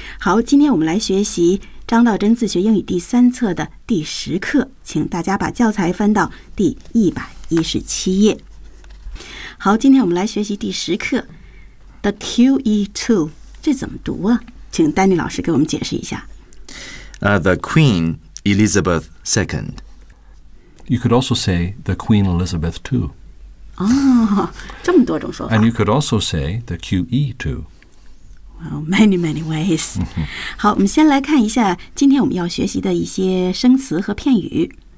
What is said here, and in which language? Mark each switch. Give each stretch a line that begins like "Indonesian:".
Chinese: 好，今天我们来学习张道真自学英语第三册的第十课，请大家把教材翻到第117页。好，今天我们来学习第十课 The QE2， 这怎么读啊？请丹尼老师给我们解释一下。
English: The Queen Elizabeth II You could also say the Queen Elizabeth II.
Chinese: 啊、哦，这么多种说法。
English: And you could also say the QE II. Well, many, many ways.
Chinese: 好，我们先来看一下今天我们要学习的一些生词和片语。